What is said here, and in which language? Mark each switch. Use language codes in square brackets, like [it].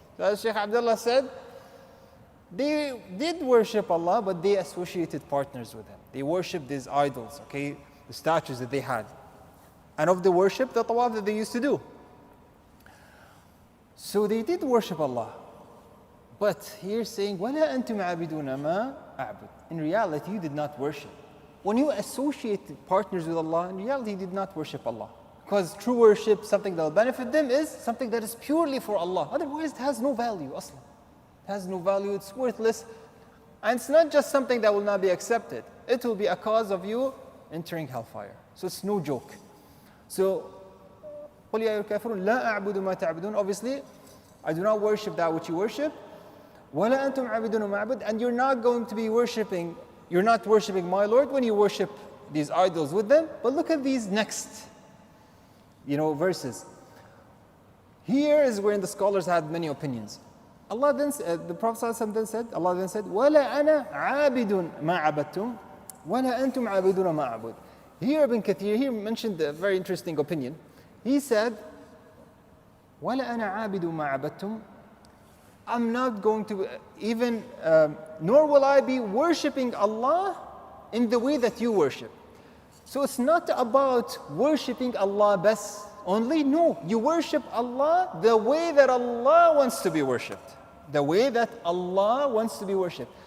[en] So as Sheikh Abdullah said, they did worship Allah, but they associated partners with Him. They worshipped these idols, okay, the statues that they had. And of the worship, the tawaf that they used to do. So they did worship Allah. But here saying, [ar] وَلَا أَنْتُمْ عَابِدُونَ مَا أَعْبُدُ. [en] In reality, you did not worship. When you associate partners with Allah, in reality, you did not worship Allah. Because true worship, something that will benefit them, is something that is purely for Allah. Otherwise, it has no value, aslan. It has no value, it's worthless. And it's not just something that will not be accepted. It will be a cause of you entering hellfire. So it's no joke. [ar] So, قُلْ يَا أَيُّهَا الْكَافِرُونَ لَا أَعْبُدُ مَا تَعْبُدُونَ. [en] Obviously, I do not worship that which you worship. [ar] وَلَا أَنْتُمْ عَابِدُونَ مَا أَعْبُدُ. [en] And you're not going to be worshipping, you're not worshipping my Lord when you worship these idols with them. But look at these next, verses. Here is where the scholars had many opinions. Allah then said, the Prophet ﷺ Allah then said, [ar] وَلَا أَنَا عَابِدٌ مَا عَبَدْتُمْ وَلَا أَنْتُمْ عَابِدُونَ مَا أَعْبُدُ. [en] Here Ibn Kathir, he mentioned a very interesting opinion. He said, [ar] وَلَا أَنَا عَابِدٌ مَا عَبَدْتُمْ. [en] I'm not going to even, nor will I be worshipping Allah in the way that you worship. So it's not about worshipping Allah best only. No, you worship Allah the way that Allah wants to be worshipped. The way that Allah wants to be worshipped.